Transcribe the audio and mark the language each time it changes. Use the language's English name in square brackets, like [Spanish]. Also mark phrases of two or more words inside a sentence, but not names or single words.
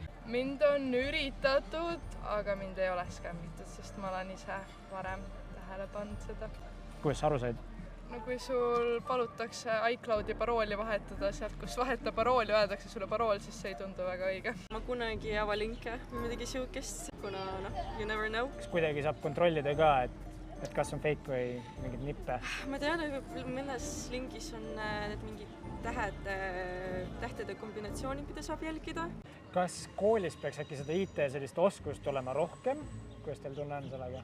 [Estonian] Mind on üritatud, aga mind ei ole skämmitud, sest ma olen ise varem tähele pannud seda. Kuidas sa aru said? No kui sul palutakse iCloudi parooli vahetada sealt, kus vaheta parooli, öeldakse sulle parool, siis see ei tundu väga õige. Ma kunagi ei ava linke või midagi siukest, kuna [English] you never know. [Estonian] Kas kuidagi saab kontrollida ka, et kas on fake või mingid nippe? Ma tean, et mõnes lingis on need mingid tähtede kombinatsioonid, mida saab jälgida. Kas koolis peaks äkki seda IT sellist oskust olema rohkem? Kuidas teil tunne on sellega?